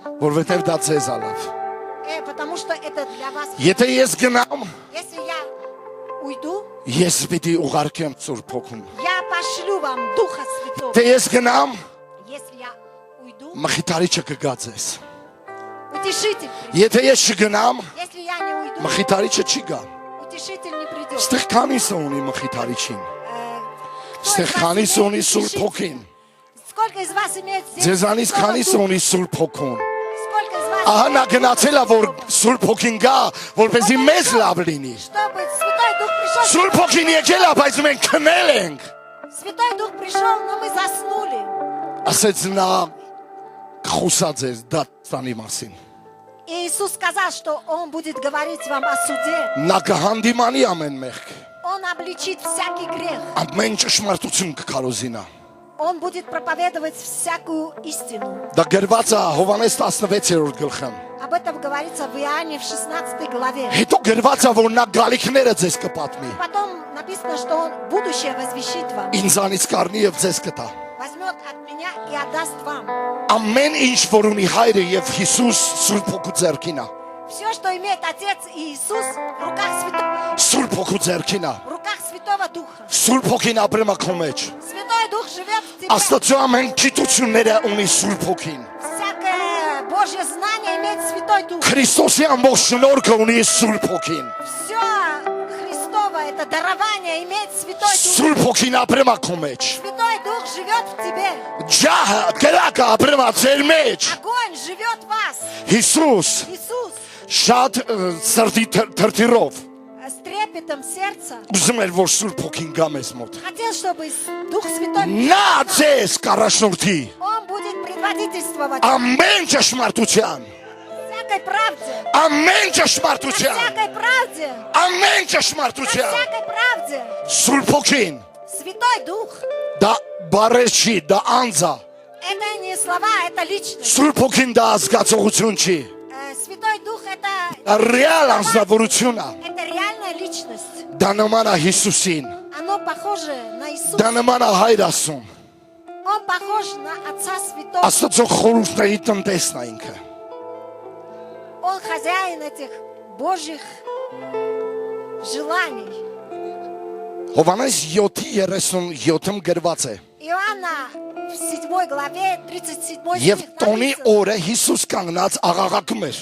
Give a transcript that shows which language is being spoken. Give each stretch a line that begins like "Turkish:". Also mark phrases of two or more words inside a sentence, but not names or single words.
Armenian: որովհետև դա ձեզ ալավ։
Russian: Потому что это для вас.
Armenian: Եթե ես գնամ,
Russian: Если я уйду,
Armenian: ես պիտի ուղարկեմ Սուրբ Հոգուն։
Russian: я пошлю вам Духа Святого.
Armenian: Եթե ես գնամ,
Russian: Если я уйду,
Armenian: մխիթարիչը կգա ձեզ։
Russian: утешитель придет.
Armenian: Եթե ես չգնամ,
Russian: Если я не уйду,
Armenian: մխիթարիչը չի գա։
Russian: утешитель не придет.
Armenian: Ստեղ քանիսը ունի մխիթարիչին։
Russian: Кто
Armenian: Ստեղ
Russian: из вас
Armenian: քանիսը ունի
Russian: имеет
Armenian: Սուրբ
Russian: утешителя?
Armenian: Հոգին։
Russian: Сколько из вас имеет
Armenian: Ձեզանից
Russian: Святого
Armenian: քանիսը
Russian: Духа?
Armenian: ունի Սուրբ Հոգուն։
Russian: Сколько из вас
Armenian: Ահա նա
Russian: имеет
Armenian: գնացել է, որ
Russian: Духа?
Armenian: Սուրբ Հոգին գա, որպեսզի մեզ լավ լինի։
Russian: Чтобы Святой Дух пришел.
Armenian: Սուրբ ոգին եկել է, բայց մենք քնել ենք։
Russian: Святой Дух пришел, но мы заснули.
Armenian: Ասեց նա խոսած էր դատանի մասին։
Russian: И Иисус сказал, что Он будет говорить вам о суде.
Armenian: Նա կհանդիմանի ամեն մեղք։
Russian: Он обличит всякий грех.
Armenian: Ամեն ճշմարտություն կկարոզինա։
Russian: Он будет проповедовать всякую истину.
Armenian: Դա գրված է Հովանես 16-րդ գլխում։
Russian: Об этом говорится в Иоанне в 16 главе.
Armenian: Հետո գրված է, որ նա գալիքները ձեզ կպատմի։
Russian: Потом написано, что Он будущее возвещит вам.
Armenian: Ինձանից կառնի եւ ձեզ կտա։
Russian: Возьмет от меня и отдаст вам.
Armenian: Ամեն ինչ, որ ունի հայրը եւ Հիսուս Սուրբ Հոգու ձեռքին է։
Russian: Все, что имеет Отец и Иисус, в руках Святого,
Armenian: Սուրբ Հոգու ձեռքին է։
Russian: в руках Святого Духа.
Armenian: Սուրբ Հոգին ապրում է քո մեջ։
Russian: Святой Дух живет в тебе.
Armenian: Աստծո ամեն գիտությունները ունի Սուրբ Հոգին։
Russian: Всякое Божье знание имеет Святой Дух.
Armenian: Քրիստոսի ամբողջ շնորհքը ունի Սուրբ Հոգին։
Russian: Все Христово, это дарование имеет Святой Дух.
Armenian: Սուրբ Հոգին ապրում է քո մեջ։
Russian: Святой Дух живет в тебе.
Armenian: Ջահը, կրակը ապրում է ձեր մեջ։
Russian: Огонь живет в вас.
Armenian: Հիսուս
Russian: Иисус
Armenian: շատ սրտի թրթիրով
Russian: с трепетом сердца
Armenian: ուզում էր, որ Սուրբ Հոգին գա մեզ մոտ։
Russian: хотел, чтобы Дух Святой,
Armenian: Նա ձեզ կառաջնորդի
Russian: Он будет предводительствовать
Armenian: ամեն ճշմարտության,
Russian: всякой правде.
Armenian: ամեն
Russian: На
Armenian: ճշմարտության,
Russian: всякой правде.
Armenian: ամեն
Russian: На
Armenian: ճշմարտության։
Russian: всякой правде.
Armenian: Սուրբ Հոգին
Russian: Святой Дух.
Armenian: դա բառեր չի, դա անձ է։
Russian: Это не слова, это личность.
Armenian: Սուրբ Հոգին դա ազգացողություն չի,
Russian: Святой Дух это
Armenian: ռեալ անձնավորություն է։
Russian: это реальная личность.
Armenian: Դա նման է Հիսուսին,
Russian: Оно похоже на Иисуса.
Armenian: դա նման է Հայր Աստծուն։
Russian: Он похож на Отца Святого.
Armenian: Աստծո խորհուրդների տնտեսն է ինքը։
Russian: Он хозяин этих Божьих желаний.
Armenian: Հովանես 7:37-ում գրված է.
Russian: Иоанна в 7 главе 37
Armenian: Եվ
Russian: стих
Armenian: տոնի
Russian: написано.
Armenian: օրը Հիսուս կանգնած աղաղակում էր